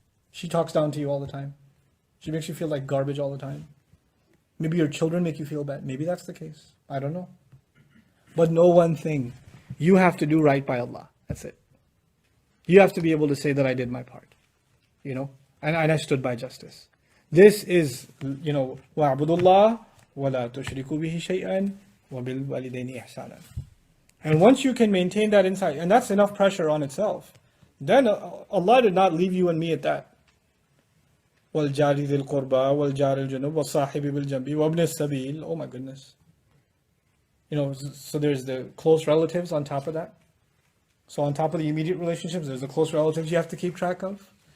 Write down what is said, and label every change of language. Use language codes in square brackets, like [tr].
[en] She talks down to you all the time. She makes you feel like garbage all the time. Maybe your children make you feel bad. Maybe that's the case. I don't know. But know one thing. You have to do right by Allah. That's it. You have to be able to say that I did my part. And I stood by justice. This is, [ar] وَاعْبُدُوا اللَّهَ وَلَا تُشْرِكُوا بِهِ شَيْئًا وَبِالْوَالِدَيْنِ إِحْسَانًا. [en] And once you can maintain that inside, and that's enough pressure on itself, then Allah did not leave you and me at that. [ar] وَالْجَارِ ذِي الْقُرْبَى وَالْجَارِ الْجُنُوبِ وَالصَّاحِبِ بِالْجَنْبِ وَابْنِ السَّبِيلِ. [en] Oh my goodness. So there's the close relatives on top of that. So on top of the immediate relationships, there's the close relatives you have to keep track of.